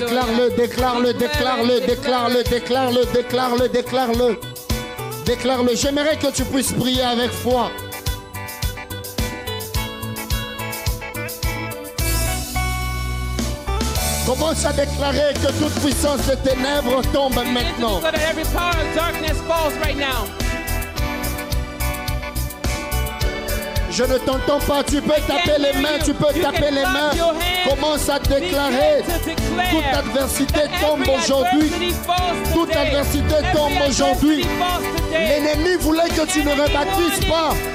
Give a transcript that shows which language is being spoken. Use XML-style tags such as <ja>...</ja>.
<fr>Déclare-le, déclare-le, déclare-le, déclare-le, déclare-le, déclare-le, déclare-le. Déclare-le. J'aimerais que tu puisses prier avec foi. Commence à déclarer que toute puissance des ténèbres tombe maintenant.</fr> <en>So that every power of darkness falls right now.</en> <fr>Je ne t'entends pas, tu peux taper les mains, tu peux taper les mains. Commence à déclarer. Toute adversité tombe aujourd'hui. Toute adversité tombe aujourd'hui. L'ennemi voulait que tu ne rebâtisses pas.</fr>